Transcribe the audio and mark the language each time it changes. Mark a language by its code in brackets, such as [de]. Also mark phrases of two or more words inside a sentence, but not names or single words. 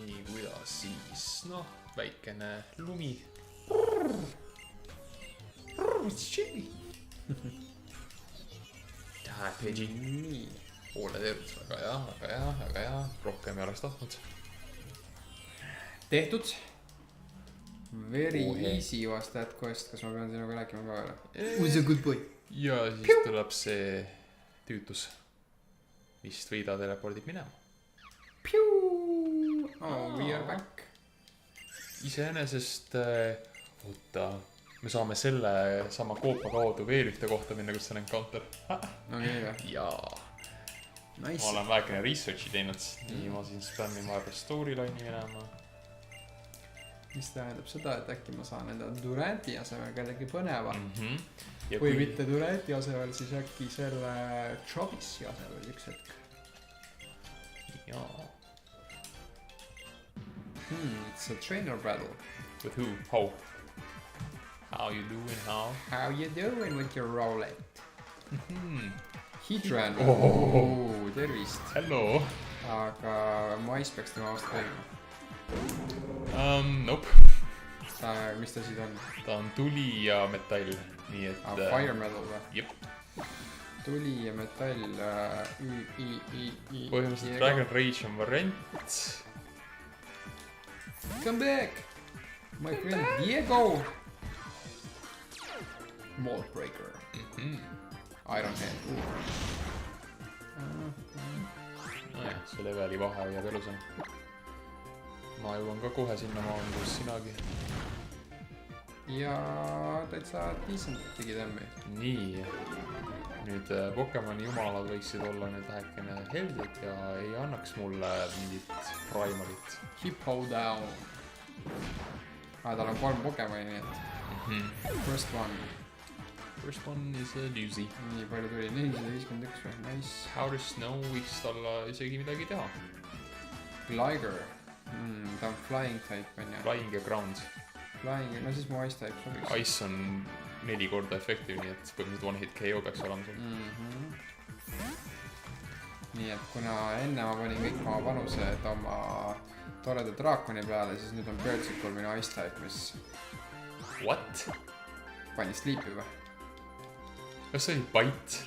[et] nii, kuidas siis? Noh, väikene lumi. Pidgey. nii . Poole tervis, väga hea. Rohkem ei oleks tahtnud. tehtud . [en] Very Ohe. easy was that quest , [et] kas ma pean sinuga rääkima ka veel ? [en] Who's a good boy? [et] Ja siis tuleb see tüütus. Vist Võida telepordib minema. [en] Oh, we are back . [et] Iseenesest, oota, me saame selle sama koopa kaudu veel ühte kohta minna, kus on encounter. okei või ? Jaa. Ma Nice . olen väikene research'i teinud. Nii, ma siin spämmin vahepeal storyline'i minema. mis tähendab seda , et äkki ma saan enda Duranti asemel kellegi põneva . Ja või mitte Duranti asemel , siis äkki selle Travis'i asemel üks hetk . Jaa. [en] It's a trainer battle . With who? How? How you doing, how? How you doing with your Rowlet ? Heatran . Oh. [et] tervist . [en] Hello. [et] aga mais peaks tema vastu tegema . [en] Nope. [et] mis ta siis on ? Ta on tuli ja metall. Nii et... [en] Fire metal [et] või ? Jep. tuli ja metall . Põhimõtteliselt Dragon Rage on variant. [en] Come back , my friend Diego . Mold Breaker , Iron Hand . [et] Nojah, see leveli vahe hoiab elusam. Ma jõuan ka kohe sinna maani, kus sinagi. ja täitsa decent digitämmi . Nii. Nüüd Pokemoni jumalad võiksid olla nüüd vähekene heldid ja ei annaks mulle mingit primarit. [en] Hippo down [et] . tal on 3 Pokemoni , nii et [en] first one . First one is a Lucy. [et] nii palju tuli , 451 või , nice . Powder Snow võiks talle isegi midagi teha. Gligar , ta on [en] flying type [et] on ju . Flying ja Ground. Flying , no siis mu [en] ice type [et] sobiks . Ice on 4 korda efektiiv, nii et põhimõtteliselt [en] one hit KO [et] peaks olema sul. nii et kuna enne ma panin kõik oma panused oma toreda draakoni peale , siis nüüd on Birdsikul minu [en] ice type [et] , mis [en] What? [et] pani sleep'i või ? Kas see oli Bite?